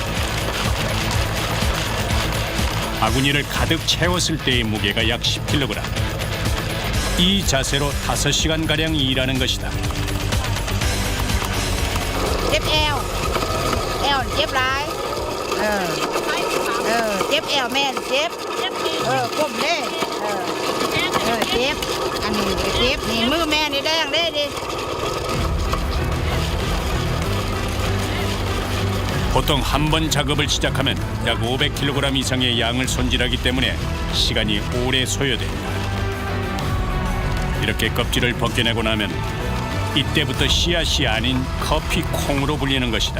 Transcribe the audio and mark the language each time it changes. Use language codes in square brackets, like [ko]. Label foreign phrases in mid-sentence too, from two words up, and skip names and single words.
[ko] 바구니를 가득 채웠을 때의 무게가 약 10kg. 이 자세로 5시간가량 일하는 것이다. [tts] เจ็บแอวเจ็บหลายเจ็บแอวแม่นเจ็บก้มเด้เจ็บอันนี้เจ็บนี่มือแม่นี่แดงเด้ดิ [ko] 보통 한 번 작업을 시작하면 약 500kg 이상의 양을 손질하기 때문에 시간이 오래 소요된다. 이렇게 껍질을 벗겨내고 나면 이때부터 씨앗이 아닌 커피 콩으로 불리는 것이다.